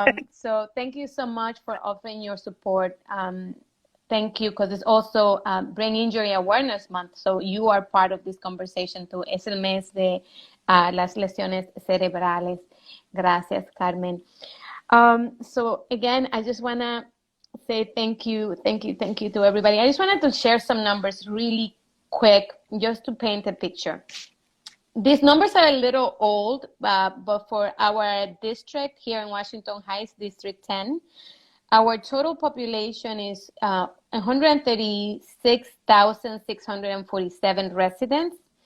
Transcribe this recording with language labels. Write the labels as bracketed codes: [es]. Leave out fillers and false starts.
[en] So thank you so much for offering your support. Thank you, because it's also Brain Injury Awareness Month. So you are part of this conversation too. [es] Es el mes de las lesiones cerebrales. Gracias, Carmen. [en] So again, I just want to say thank you to everybody. I just wanted to share some numbers really quick just to paint a picture. These numbers are a little old, but for our district here in Washington Heights, District 10, our total population is 136,647 residents.